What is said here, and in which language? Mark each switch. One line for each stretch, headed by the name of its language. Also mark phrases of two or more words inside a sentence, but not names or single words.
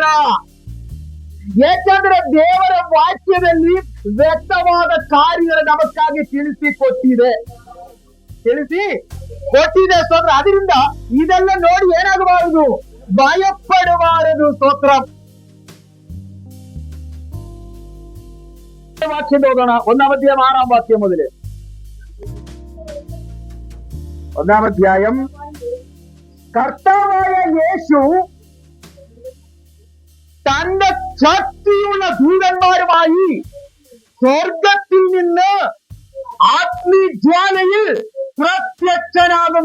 Kannada: ಏಕೆಂದ್ರೆ ದೇವರ ವಾಕ್ಯದಲ್ಲಿ ವ್ಯಕ್ತವಾದ ಕಾರ್ಯಗಳು ನಮಗಾಗಿ ತಿಳಿಸಿ ಕೊಟ್ಟಿದೆ. ಸ್ತೋತ್ರ. ಅದರಿಂದ ಇದೆಲ್ಲ ನೋಡಿ ಏನಾಗಬಾರದು? ಭಯಪಡಬಾರದು. ಸ್ತೋತ್ರ. ವಾಕ್ಯ ಓದೋಣ.
Malayalam: 1ാം അധ്യായം 6ാം വാക്യം മുതൽ. 1ാം അധ്യായം. കർത്താവായ യേശു തന്റെ ശക്തിയുള്ള ദൂതന്മാരുമായി സ്വർഗത്തിൽ നിന്ന് ആത്മീജ്വാലയിൽ പ്രത്യക്ഷനാകും.